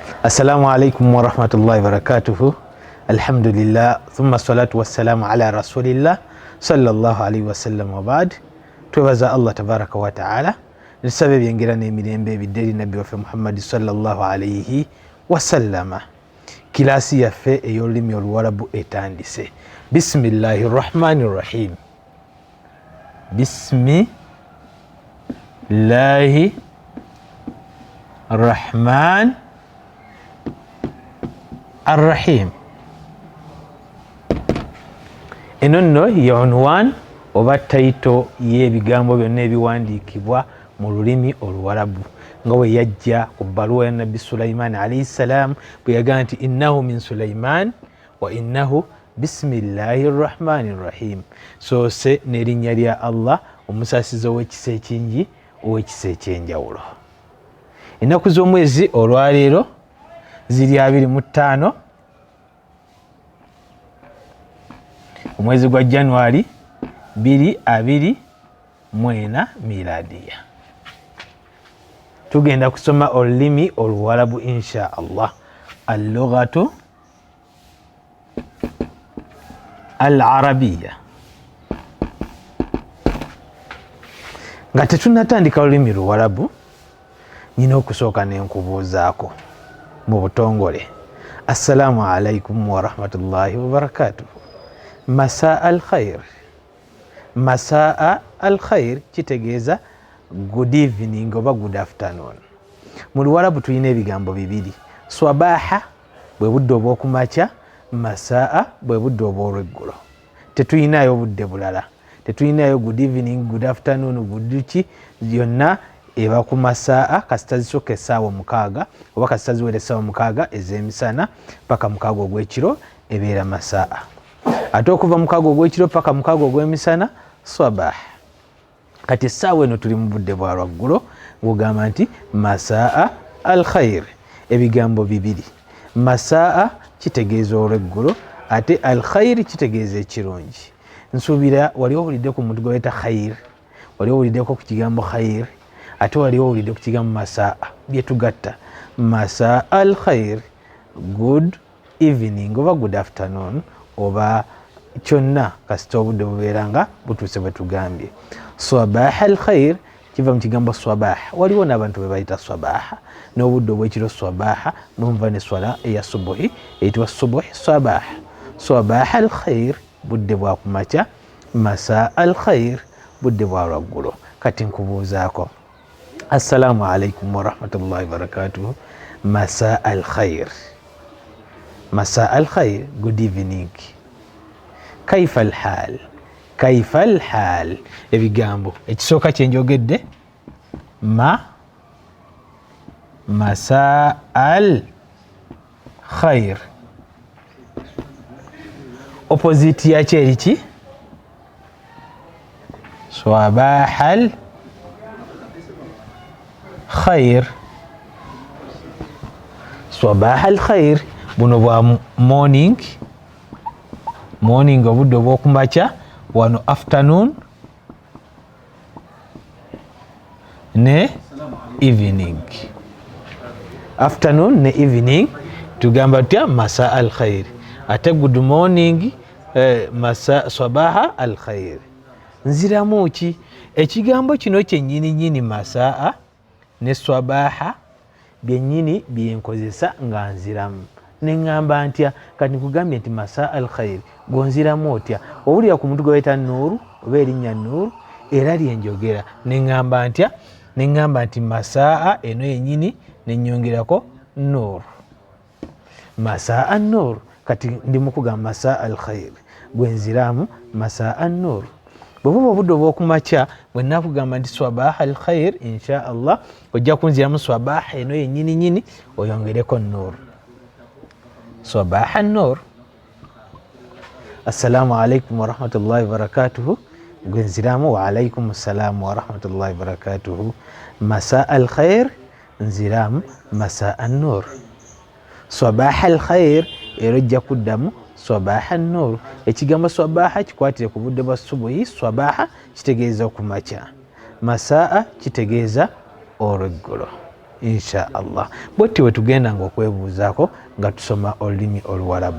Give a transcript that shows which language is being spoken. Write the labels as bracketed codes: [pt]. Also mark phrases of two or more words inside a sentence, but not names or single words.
[ar] السلام عليكم ورحمة الله وبركاته. الحمد لله، ثم الصلاة والسلام على رسول الله صلى الله عليه وسلم وبعد. [lg] Twebaza [ar] الله تبارك وتعالى [lg] nisabe byengera n'emirembe ebidde nabbi waffe Muhammad [ar] صلى الله عليه وسلم. [lg] Kilasi yaffe ey'olulimi oluwarabu etandise. [ar] بسم الله الرحمن الرحيم. بسم الله الرحمن الرحيم. [lg] Eno nno ye unwan oba taito y'ebigambo byonna ebiwandiikibwa mu lulimi oluwarabu nga bwe yajja ku bbaluwa ya nabbi Sulaiman [ar] عليه السلام [lg] bwe yagamba nti [ar] إنه من سليمان وإنه بسم الله الرحمن الرحيم. [lg] Soose n'erinnya lya Allah omusaasizi ow'ekisa ekingi ow'ekisa ekyenjawulo. Ennaku z'omwezi olwaleero ziri 25 omwezi gwa January 2024 miladiya. Tugenda kusoma olulimi oluwarabu [ar] إن شاء الله. اللغة العربية. [lg] Nga tetunnatandika olulimi luwarabu nina okusooka n'enkubuuzaako mu butongole. [ar] السلام عليكم ورحمة الله وبركاته. مساء الخير. مساء الخير kitegeeza [en] good evening [ar] oba [en] good afternoon. [lg] Mu luwarabu tulina ebigambo bibiri. Swabaha bwe budde obw'okumakya, masaa bwe budde obw'olweggulo. Tetuyinayo obudde bulala. Tetuyinayo [en] good evening, good afternoon, [lg] good ki, yonna eba ku masaa kasita zisooka essaawa 6 oba kasita ziwera essaawa 6 ez'emisana paka 6 ogw'ekiro ebeera masaa. Ate okuva 6 ogw'ekiro paka 6 ogw'emisana swabah. Kati essaawa eno tuli mu budde bwa lwaggulo ng'ogamba nti [ar] مساء الخير. [lg] Ebigambo bibiri. Masaa kitegeeza olweggulo ate [ar] الخير [lg] kitegeeza ekirungi. Nsuubira wali owulidde ku muntu gwe bayita khair, wali owuliddeko ku kigambo khair, ate wali owulidde ku kigambo masaa. [ar] Byetugatta مساء الخير, [en] good evening [lg] oba [en] good afternoon [lg] oba kyonna kasita obudde bubeera nga butuuse bwe tugambye. [ar] صباح الخير [lg] kiva mu kigambo swabah. Waliwo n'abantu be bayita swabah n'obudde obw'ekiro swabah, n'omuva ne swala eya subuhi eyitibwa subuhi swabah. [ar] صباح الخير [lg] budde bwa kumakya, [ar] مساء الخير [lg] budde bwa lwaggulo. Kati nkubuuzaako, [ar] السلام عليكم ورحمة الله وبركاته. مساء الخير. مساء الخير, [en] good evening. [ar] كيف الحال. كيف الحال. [lg] Ebigambo ekisooka kye njogedde [ar] مساء الخير. [lg] Opposite yakyo eriki? [ar] صباح الخير. صباح الخير [lg] buno bwa morning, morning obudde obw'okumakya, wano afternoon ne evening. Afternoon ne evening tugamba tutya [ar] مساء الخير. Ate [en] good morning [ar] مساء صباح الخير. [lg] Nziramu ki? Ekigambo kino kyennyini nyini masaa ne swabaha byennyini byenkozesa nga nziramu. Neŋŋamba ntya? Kati nkugambye nti [ar] مساء الخير [lg] gonziramu otya? Owulira ku muntu gwe bayita Nuuru oba erinnya Nuuru era lyenjogera. Neŋŋamba ntya? Neŋŋamba nti masaa eno yennyini nennyongerako Nuuru. [ar] مساء النور. [lg] Kati ndi mu kugamba [ar] مساء الخير [lg] gwenziramu [ar] مساء النور. [lg] Bwe buba obudde obw'okumakya bwe nakugamba nti [ar] صباح الخير إن شاء الله [lg] ojja kunziramu swabah eno yennyini nyini oyongereko Nuuru. [ar] صباح النور. السلام عليكم ورحمة الله وبركاته. Gwenziramu وعليكم السلام ورحمة الله وبركاته. مساء الخير nziramu مساء النور. صباح الخير era ojja kuddamu صباح النور. [lg] Ekigambo swabaha kikwatire ku budde bwa subuhi. Swabaha kitegeeza okumakya, masaa kitegeeza olweggulo. [ar] إن شاء الله. [lg] Bwetyo bwe tugendanga okwebuuzaako nga tusoma olulimi Oluwarabu.